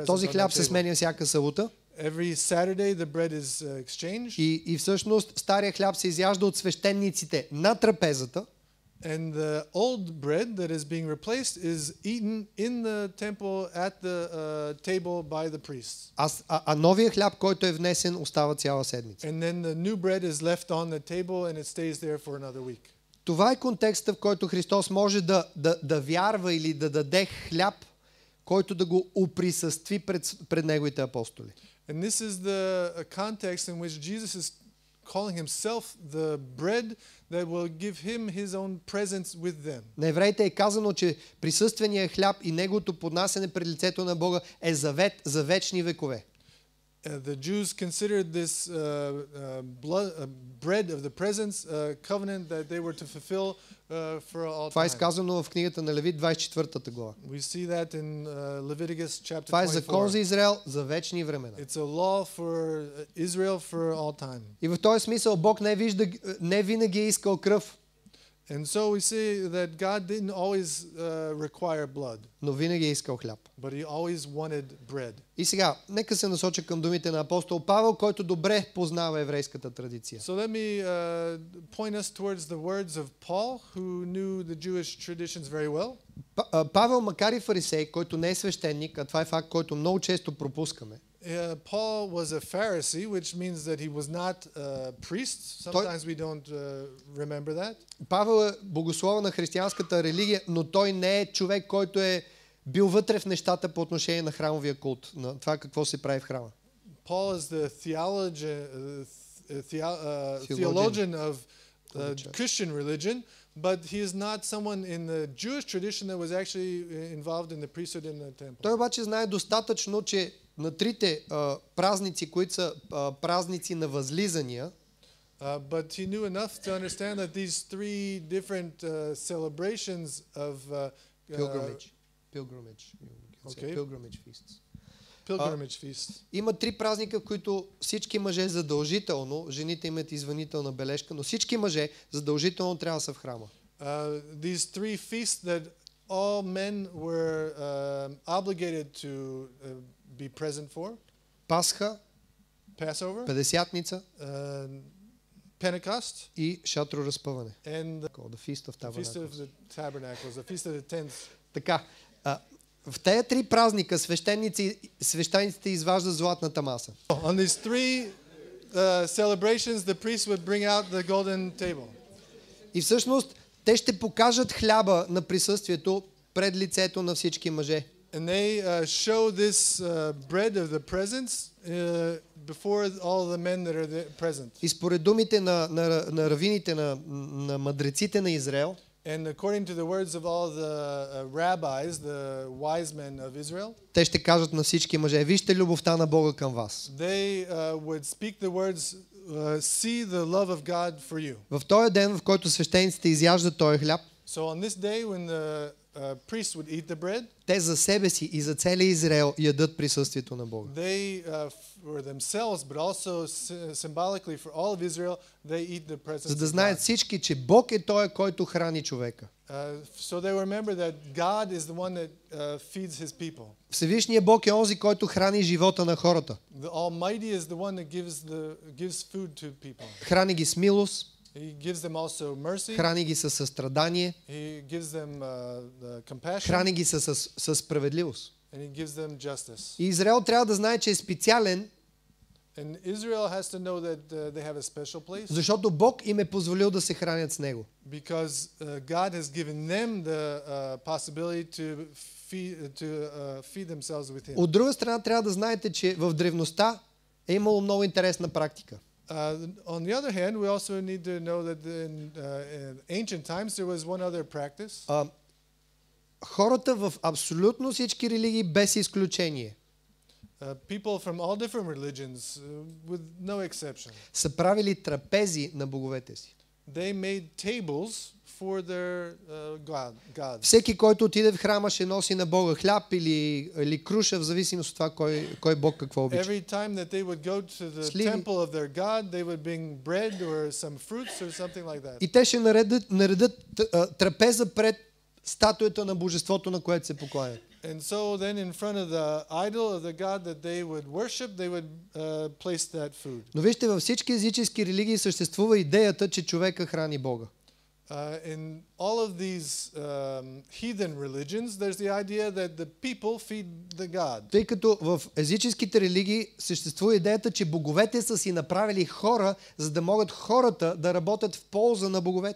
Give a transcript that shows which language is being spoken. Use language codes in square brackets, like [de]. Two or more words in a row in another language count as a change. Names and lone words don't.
[bg] Този on хляб the се table. сменя всяка събота. [en] Every Saturday the bread is exchanged. [bg] И всъщност стария хляб се изяжда от свещениците на трапезата. [en] And the old bread that is being replaced is eaten in the temple at the table by the priests. [bg] А новия хляб, който е внесен, остава цяла седмица. [en] And then the new bread is left on the table and it stays there for another week. [bg] Това е контекста, в който Христос може да вярва или да даде хляб, който да го оприсъстви пред неговите апостоли. [en] And this is the context in which Jesus is calling himself the bread that will give him his own presence with them. [bg] На евреите е казано, че присъственият хляб и неговото поднасяне пред лицето на Бога е завет за вечни векове. [en] The Jews considered this bread of the presence covenant that they were to fulfill for all [bg] Това е time. изказано в книгата на Левит 24 глава. [en] We see that in Leviticus chapter [bg] Това е закон за 24. Израел за вечни времена. [en] It's a law for Israel for all time. [bg] И в този смисъл Бог не винаги е искал кръв, [en] And so we see that God didn't always require blood, [bg] но винаги е искал хляб. [en] but he always wanted bread. [bg] И сега, нека се насоча към думите на апостол Павел, който добре познава еврейската традиция. [en] So let me point us towards the words of Paul, who knew the Jewish traditions very well. [bg] Павел, макар и фарисей, който не е свещеник, а това е факт, който много често пропускаме. [en] Paul was a Pharisee, which means that he was not a priest. Sometimes we don't remember that. [bg] Павел е богослов на християнската религия, но той не е човек, който е бил вътре в нещата по отношение на храмовия култ, на това какво се прави в храма. [en] Paul is the theologian of Christian religion, but he is not someone in the Jewish tradition that was actually involved in the priesthood in the temple. [bg] Той обаче знае достатъчно, че на трите празници, които са празници на възлизания, [en] But he knew enough to understand that these three different celebrations of pilgrimage feasts. pilgrimage feasts. [bg] Има три празника, в които всички мъже задължително, жените имат извънителна бележка, но всички мъже задължително трябва да са в храма. [en] These three feasts that all men were obligated to be present for. [bg] Пасха, [en] Passover, [bg] Петдесятница [en] Pentecost, [bg] и шатроразпъване. [en] and The Feast of the Feast of Tabernacles. the Tabernacles, the Feast of the Tents. [bg] Така, В тези 3 празника свещениците изваждат златната маса. [en] On these 3 celebrations, the priest would bring out the golden table. [bg] И всъщност те ще покажат хляба на присъствието пред лицето на всички мъже. [en] And they show this bread of the presence before all the men that are present. [bg] И според думите на равините, на мъдреците на Израел, [en] And according to the words of all the rabbis, the wise men of Israel, [bg] те ще кажат на всички мъже: вижте любовта на Бога към вас. [en] They would speak the words, see the love of God for you. [bg] В този ден, в който свещениците изяждат този хляб, [en] So on this day when the priest would eat the bread, [bg] те за себе си и за целия Израел ядат присъствието на Бога. [en] they for themselves, but also symbolically for all of Israel, they eat the presence [bg] За да of знаят God. всички, че Бог е той, който храни човека. [en] So they remember that God is the one that feeds his people. [bg] Всевишният Бог е онзи, който храни живота на хората. [en] The Almighty is the one that gives food to people. [bg] Храни ги с милост, [en] He gives them also mercy. [bg] храни ги със състрадание, [en] He gives them compassion. [bg] храни ги със справедливост. [en] And he gives them justice. [bg] И Израел трябва да знае, че е специален, [en] And Israel has to know that they have a special place [bg] защото Бог им е позволил да се хранят с него. [en] because God has given them the possibility to feed themselves with him. [bg] От друга страна трябва да знаете, че в древността е имало много интересна практика. [en] On the other hand, we also need to know that in ancient times there was one other practice. [bg] Хората в абсолютно всички религии без изключение [en] People from all different religions, with no exception, [bg] са правили трапези на боговете си. [en] they made tables for their gods. [bg] Всеки, който отиде в храма, ще носи на Бога хляб или круша, в зависимост от това кой Бог какво обича. [en] Every time that they would go to the Сливи. temple of their god, they would bring bread or some fruits or something like that. [bg] И те ще наредят трапеза пред статуята на божеството, на което се покланят. [en] And so then in front of the idol of the god that they would worship, they would place that food. [bg] Но вижте, във всички езически религии съществува идеята, че човека храни Бога. [en] In all of these heathen religions, there's the idea that the people feed the god. [bg] Тъй като в езическите религии съществува идеята, че боговете са си направили хора, за да могат хората да работят в полза на боговете.